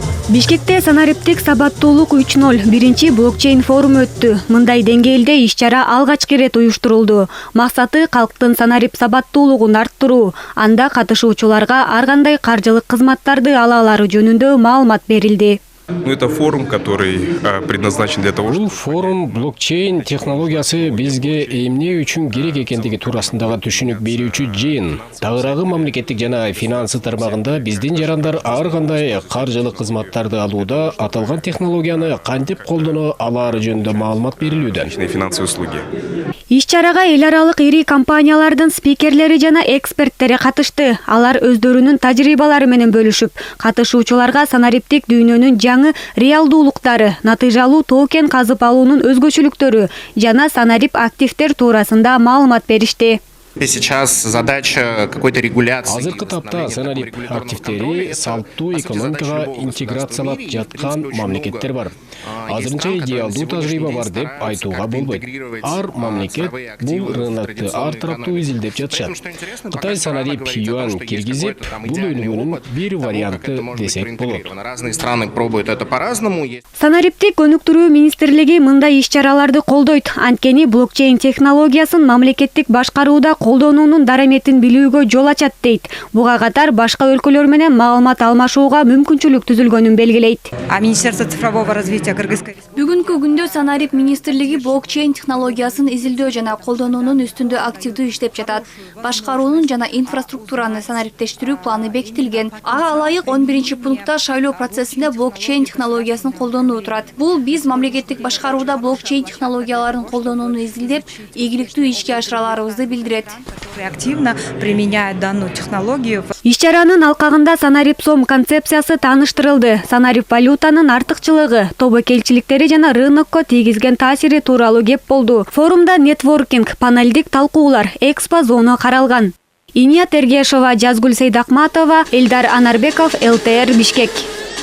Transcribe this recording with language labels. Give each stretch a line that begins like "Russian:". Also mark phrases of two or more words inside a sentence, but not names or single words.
Kyrgyz: Бишкекте санариптик сабаттуулук 3.0 биринчи блокчейн форуму өттү. Мындай деңгээлде иш-чара алгачкы ирет уюштурулду. Максаты калктын санарип сабаттуулугун арттыруу. Анда катышуучуларга ар кандай каржылык кызматтарды ала алары жөнүндө маалымат берилди.
Russian: Это форум, который предназначен для того, чтобы...
Kyrgyz: форум блокчейн технологиясы бизге эмне үчүн керек экендиги туурасындагы түшүнүк берүүчү жыйын. Тагыраагы мамлекеттик жана финансы тармагында биздин жарандар ар кандай каржылык кызматтарды алууда аталган технологияны кантип колдоно алары жөнүндө маалымат берилүүдө.
Russian: Финансовые услуги.
Kyrgyz: Иш-чарага эл аралык ири компаниялардын спикерлери жана эксперттери катышты. Алар өздөрүнүн тажрыйбалары менен бөлүшүп, катышуучуларга санариптик дүйнөнүн жаңы реалдуулуктары, натыйжалуу токен казып алуунун өзгөчөлүктөрү жана санарип активдер туурасында маалымат беришти.
Russian: Сейчас задача какой-то регуляции.
Kyrgyz: Азыркы тапта санарип активдери салттуу экономикага интеграциялап жаткан мамлекеттер бар. Азырынча идеалдуу тажрыйба бар деп айтууга болбойт. Ар мамлекет бул рынокты ар тараптуу изилдеп жатышат. Кытай санарип юань киргизип, бул өнүгүүнүн бир варианты десек болот.
Russian: Разные страны пробуют это по-разному.
Kyrgyz: Санариптик өнүктүрүү министрлиги мындай иш-чараларды колдойт. Анткени блокчейн технологиясын мамлекеттик башкарууда колдонуунун дараметин билүүгө жол ачат дейт. Буга катар башка өлкөлөр менен маалымат алмашууга мүмкүнчүлүк түзүлгөнүн белгилейт.
Russian: Министерство цифрового развития
Kyrgyz: Бүгүнкү күндө санарип министрлиги блокчейн технологиясын изилдөө жана колдонуунун үстүндө активдүү иштеп жатат. Башкаруунун жана инфраструктураны санариптештирүү планы бекитилген. Ага ылайык 11-пунктта шайлоо процессинде блокчейн технологиясын колдонуу турат. Бул биз мамлекеттик башкарууда блокчейн технологияларын колдонууну изилдеп, ийгиликтүү ишке ашыраларыбызды билдирет.
Russian: Активно применяет данную технологию.
Kyrgyz: Иш-чаранын алкагында санарип сом концепциясы тааныштырылды. Санарип валютанын артыкчылыгы, тобокелчиликтери жана рынокко тийгизген таасири тууралуу кеп болду. Форумда нетворкинг, панелдик талкуулар, экспо зона каралган. Иния Тергешова, Жазгүл Сейдакматова, Элдар Анарбеков, ЛТР Бишкек.